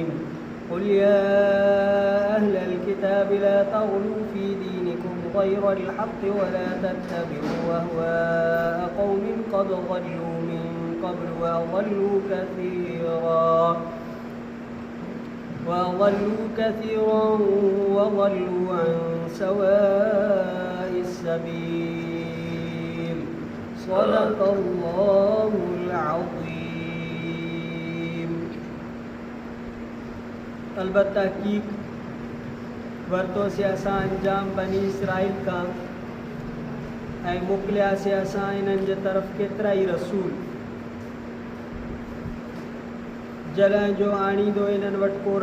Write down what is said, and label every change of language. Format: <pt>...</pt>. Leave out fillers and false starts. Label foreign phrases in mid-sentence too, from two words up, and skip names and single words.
<ar>قل يا أهل الكتاب لا تغلوا في دينكم غير الحق ولا تتبعوا أهواء قوم قد ضلوا من قبل وأضلوا كثيرا وضلوا عن سواء السبيل. صدق الله العظيم.</ar> <sd>अलबत्ता तहकीक वरतो से असां अंजाम बनी इसराइल का ऐं मोकिलिया से असां इन्हनि जे तरफ़ केतिरा ई रसूल जॾहिं जो आणींदो इन्हनि वटि को</sd>